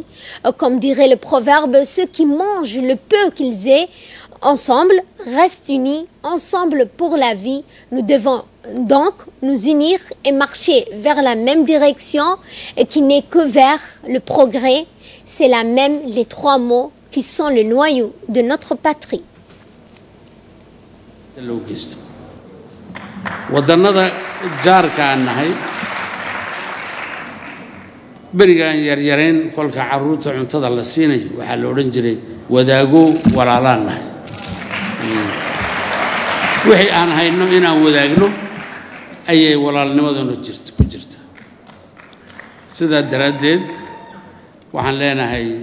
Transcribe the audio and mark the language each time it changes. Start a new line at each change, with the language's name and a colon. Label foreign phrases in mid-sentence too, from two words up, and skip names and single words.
French: Comme dirait le proverbe, ceux qui mangent le peu qu'ils aient ensemble restent unis, ensemble pour la vie. Nous devons donc nous unir et marcher vers la même direction et qui n'est que vers le progrès. C'est la même, les trois mots qui sont le noyau de notre patrie.
Somali: wadannada jaarka aan nahay berigaan yaryareen kolka caruurta cuntada la siinayo waxaa la odhan jiray wadaago walaalaan nahay wixii aan hayno inaan wadaagno ayay walaalnimaduna ku jirta sidaa daraaddeed waxaan leenahay